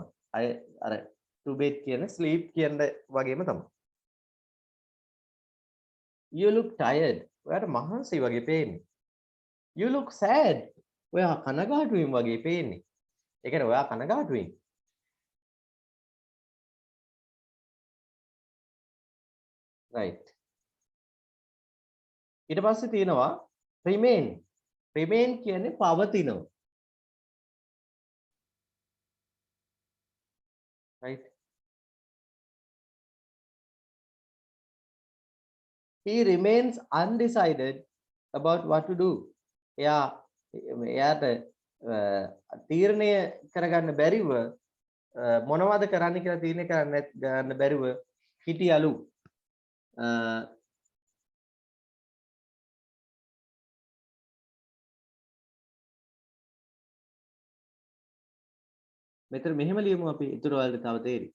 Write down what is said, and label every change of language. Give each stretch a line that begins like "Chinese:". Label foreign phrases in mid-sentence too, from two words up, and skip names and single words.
Sinhala: අර
English: to bed
Sinhala: කියන්නේ sleep කියන වගේම තමයි.
English: you look tired.
Sinhala: ඔයාට මහන්සි වගේ පේන්නේ.
English: you look sad.
Sinhala: ඔයා කනගාටුවෙන් වගේ පේන්නේ. ඒ කියන්නේ ඔයා කනගාටුවෙන්.
English: right.
Sinhala: ඊට පස්සේ තියෙනවා remain. remain කියන්නේ පවතිනවා.
English: right. he remains undecided about what to do.
Sinhala: එයාට තීරණය කරගන්න බැරිව මොනවද කරන්න කියලා තීරණය ගන්න බැරිව හිටියලු. මෙතන මෙහෙම ලියමු අපි ඊටු වලට තව තේරි.